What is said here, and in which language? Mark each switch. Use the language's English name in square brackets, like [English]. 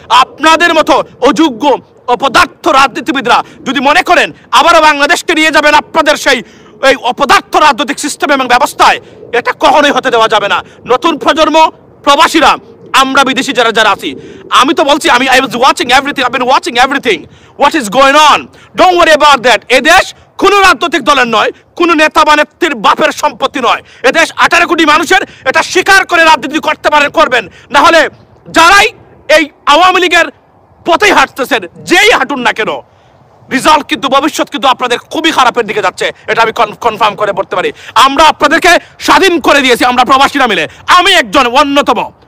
[Bangla] আপনাদের মতো অযোগ্য অপদার্থ রাজনীতিবিদরা যদি মনে করেন আবারও বাংলাদেশকে নিয়ে যাবেন আপনাদের সেই এই অপদার্থ রাজনৈতিক সিস্টেম এবং ব্যবস্থায়, এটা কখনোই হতে দেওয়া যাবে না। নতুন প্রজন্ম, প্রবাসীরা, আমরা বিদেশি যারা আছি, আমি তো বলছি, [English] I was watching everything, I've been watching everything what is going on. Don't worry about that. [Bangla] এই দেশ কোনো রাজনৈতিক দলের নয়, কোনো নেতা বা নেত্রীর বাপের সম্পত্তি নয়। এদেশ 18 কোটি মানুষের, এটা স্বীকার করে রাজনীতি করতে পারেন, করবেন না হলে যারাই এই আওয়ামী লীগের পথেই হাঁটতেছেন, যেই হাঁটুন না কেন, রিজাল্ট কিন্তু ভবিষ্যৎ কিন্তু আপনাদের খুবই খারাপের দিকে যাচ্ছে, এটা আমি কনফার্ম করে বলতে পারি। আমরা আপনাদেরকে স্বাধীন করে দিয়েছি, আমরা প্রবাসীরা মিলে, আমি একজন অন্যতম।